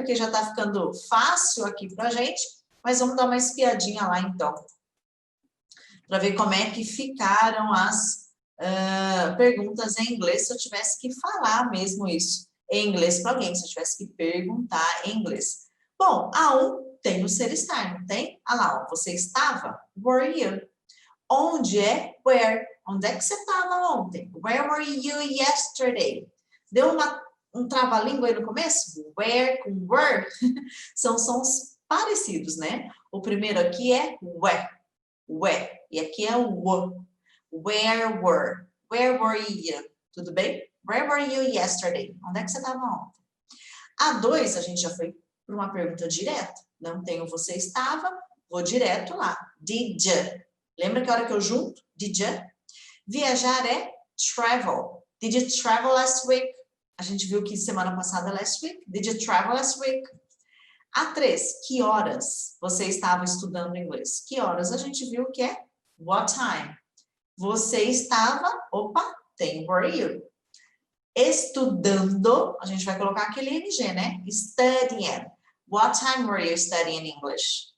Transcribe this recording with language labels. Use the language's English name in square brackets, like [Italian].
[Portuguese] Porque já está ficando fácil aqui para a gente, mas vamos dar uma espiadinha lá, então, para ver como é que ficaram as perguntas em inglês, se eu tivesse que falar mesmo isso em inglês para alguém, se eu tivesse que perguntar em inglês. Bom, a 1 tem o ser estar, não tem? Ah lá, ó, você estava? [English] Were you? [Portuguese] Onde é where? Onde é que você estava ontem? [English] Where were you yesterday? [Portuguese] Deu um trava-língua aí no começo? Where com were são sons parecidos, né? O primeiro aqui é where, e aqui é o wo. [English] Where were you? Tudo bem? Where were you yesterday? [Portuguese] Onde é que você estava ontem? A 2, a gente já foi para uma pergunta direta. Não tem o você estava, vou direto lá. [English] Did you? [Portuguese] Lembra que a hora que eu junto? Did you? Viajar é travel. [English] Did you travel last week? [Portuguese] A gente viu que semana passada, [English] last week. Did you travel last week? [Portuguese] A 3, que horas você estava estudando inglês? Que horas? A gente viu que é [English] what time. [Portuguese] Você estava, opa, tem [English] were you. [Portuguese] Estudando, a gente vai colocar aquele NG, né? [English] Studying. What time were you studying English?